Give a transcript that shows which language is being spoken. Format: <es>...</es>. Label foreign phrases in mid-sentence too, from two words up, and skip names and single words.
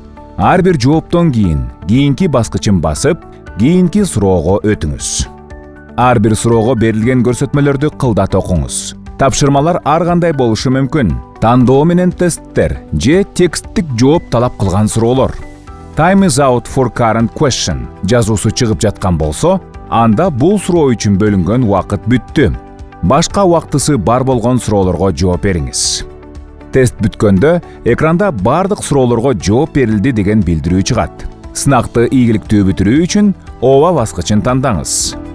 <ky>Ар бир жооптон кийинки баскычын басып, кийинки суроого өтүңүз. Ар бир суроого берилген көрсөтмөлөрдү кылдат окуңуз. Тапшырмалар ар кандай болушу мүмкүн. Тандоо менен тесттер же тексттик жооп талап кылган суроолор.</ky> <en>Time is out for current question</en> <ky>жазуусу чыгып жаткан болсо, анда бул суроо үчүн бөлүнгөн убакыт бүттү. Башка убактысы бар болгон суроолорго жооп бериңиз. Тест бүткөндө экранда бардык суроолорго жооп берилди деген билдирүү чыгат. Сынакты ийгиликтүү бүтүрүү үчүн ооба баскычын тандаңыз.</ky>